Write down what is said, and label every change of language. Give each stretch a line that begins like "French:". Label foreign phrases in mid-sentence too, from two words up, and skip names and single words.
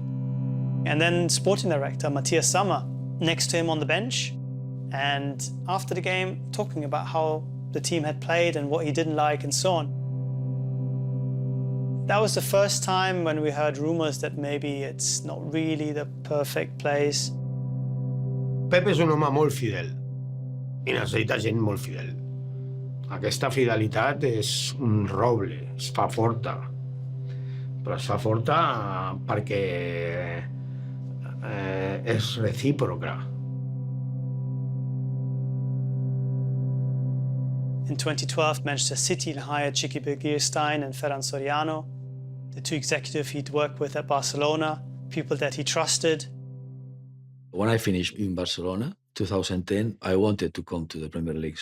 English: And then sporting director Matthias Sammer next to him on the bench, and after the game talking about how the team had played and what he didn't like and so on. That was the first time when we heard rumors that maybe it's not really the perfect place.
Catalan: Pep és un home molt fidel i necessita gent molt fidel. Aquesta fidelitat és un roble, es fa forta. Però es fa forta perquè és recíproca.
English: In 2012, Manchester City hired Txiki Begiristain and Ferran Soriano, the 2 executives he'd worked with at Barcelona, people that he trusted. When I finished in Barcelona, 2010, I wanted to come to the Premier League.